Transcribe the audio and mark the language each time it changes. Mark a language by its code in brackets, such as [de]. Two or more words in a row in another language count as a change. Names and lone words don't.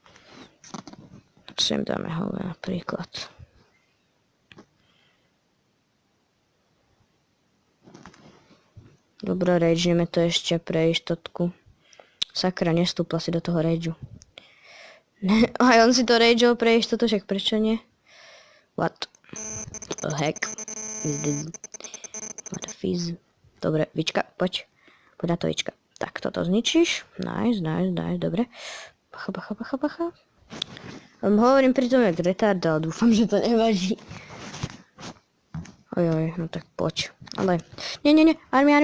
[sk] Sem dáme hole napríklad. Dobre, rage'neme to ešte pre istotku. Sakra, nestúpla si do toho rageu. Aj on si to rageol pre istotu, však prečo nie? [en] What the heck is this? What a fizz. [sk] Dobre, Vička, poď. Poď na to, Vička. Tak, toto zničíš. Nice, dobre. Bacha. Hovorím pri tom jak retard, ale dúfam, že to nevadí. Ojoj, no tak poď. Ale, nie, army.